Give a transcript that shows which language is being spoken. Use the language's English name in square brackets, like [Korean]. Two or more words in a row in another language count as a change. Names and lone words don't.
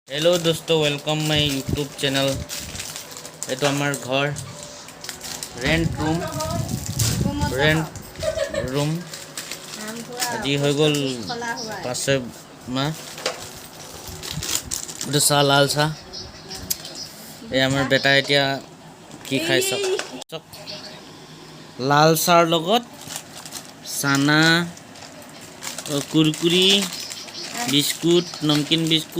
[English] हेलो दोस्तों, welcome my YouTube channel. [Hindi] ये तो हमार घर [English] rent room [Assamese] আজি হৈ গ'ল 5 মাহ। এইটো চাহ, লাল চাহ। এই আমাৰ বেটা এতিয়া কি খাই চাওক। লাল চাহৰ লগত চানা, কুৰকুৰি, বিস্কুট, নমকিন বিস্কুট।